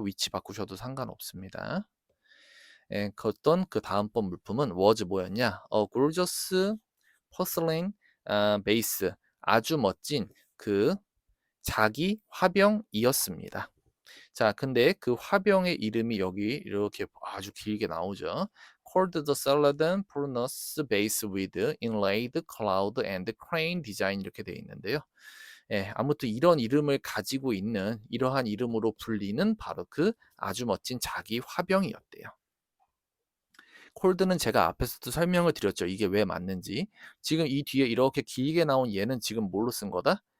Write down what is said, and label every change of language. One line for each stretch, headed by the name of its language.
Korean: 위치 바꾸셔도 상관없습니다. 예, 그 다음번 물품은 was 뭐였냐?
English: gorgeous porcelain vase.
Korean: 아주 멋진 그 자기 화병이었습니다. 자, 근데 그 화병의 이름이 여기 이렇게 아주 길게 나오죠.
English: Called the Celadon Prunus Base with Inlaid Cloud and Crane Design
Korean: 이렇게 되어 있는데요. 예, 아무튼 이런 이름을 가지고 있는 이러한 이름으로 불리는 바로 그 아주 멋진 자기 화병이었대요. 콜드는 제가 앞에서도 설명을 드렸죠. 이게 왜 맞는지. 지금 이 뒤에 이렇게 길게 나온 얘는 지금 뭘로 쓴 거다?